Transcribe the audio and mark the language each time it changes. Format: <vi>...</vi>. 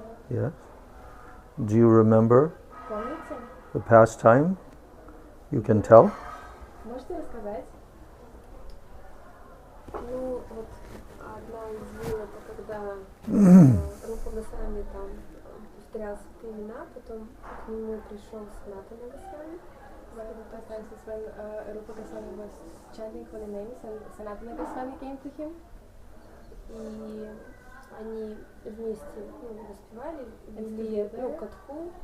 <en>Yes. Do you remember the pastime? You can tell?</en> <ru>Ну, вот одна из вил, это когда Рупа Госвами там встрялся в племена, потом к нему пришел Санатана Госвами.</ru> <en>One of the pastimes is when Rupa Goswami was chanting holy names and Sanatana Goswami came to him.</en> <ru>И они вместе воспевали, вели катху,</ru>